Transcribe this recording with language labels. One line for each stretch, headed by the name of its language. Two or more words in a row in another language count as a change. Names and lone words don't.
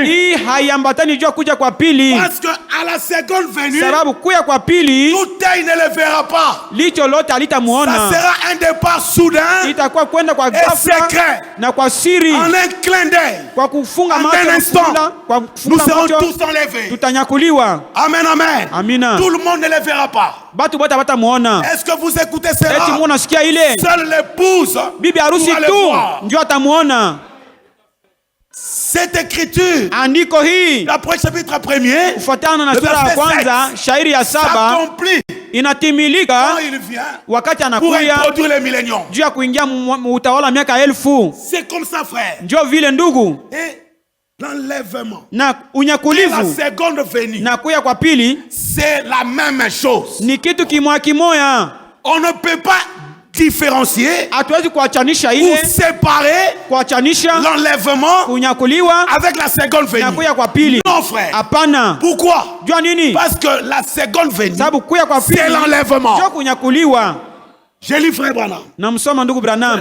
Swahili: Hii haiambatani juu kuja kwa pili.
French: Parce que à la seconde venue,
Swahili: sababu kuya kwa pili,
French: tout œil ne le verra pas.
Swahili: Licho lote halitamuona.
French: Ça sera un départ soudain,
Swahili: itakuwa kwenda kwa ghafla na kwa siri,
French: en un clin d'œil,
Swahili: kwa kufunga macho,
French: nous serons tous enlevés.
Swahili: Tutanyakuliwa.
French: Amen, amen.
Swahili: Amina.
French: Tout le monde ne le verra pas.
Swahili: Batu bote batamuona.
French: Est-ce que vous écoutez cela?
Swahili: Eti munasikia ile?
French: Seule l'épouse,
Swahili: bibi harusi tu ndio atamuona.
French: Cette écriture,
Swahili: andiko hii,
French: d'après chapitre 1er,
Swahili: kufuatana na sura ya kwanza shairi ya 7, inatimilika wakati anakuya juu ya kuingia utawala miaka 1000.
French: C'est comme ça, frère.
Swahili: Ndio vile ndugu.
French: Et l'enlèvement
Swahili: na unyakulivu
French: la seconde venue,
Swahili: na kuya kwa pili,
French: c'est la même chose.
Swahili: Ni kitu kimoya.
French: On ne peut pas différencier ou séparer l'enlèvement avec la seconde venue. Non, frère.
Swahili: Apana.
French: Pourquoi? Parce que la seconde venue, c'est l'enlèvement. Je lis frère Branham.